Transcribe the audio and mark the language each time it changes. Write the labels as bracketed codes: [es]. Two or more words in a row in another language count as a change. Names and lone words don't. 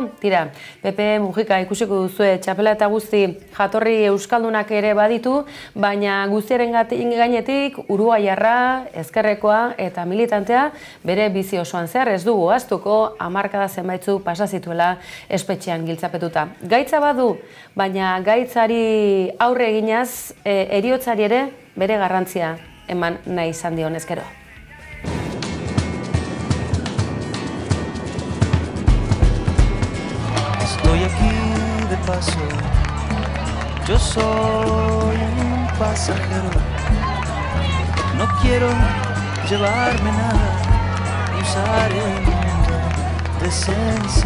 [eu] Tira, Pepe Mujika ikusiko duzue txapela eta guzti jatorri euskaldunak ere baditu, baina guztiaren gainetik uruguaiarra, ezkerrekoa eta militantea bere bizi osoan zehar ez dugu ahaztuko hamarkada zenbaitzu pasa zituela espetxean giltzapetuta. Gaitza badu, baina gaitzari aurre eginaz heriotzari ere bere garrantzia eman nahi izan dion ezkero. [es] Estoy aquí de paso, yo soy un pasajero, no quiero llevarme nada y usar el mundo de sincero.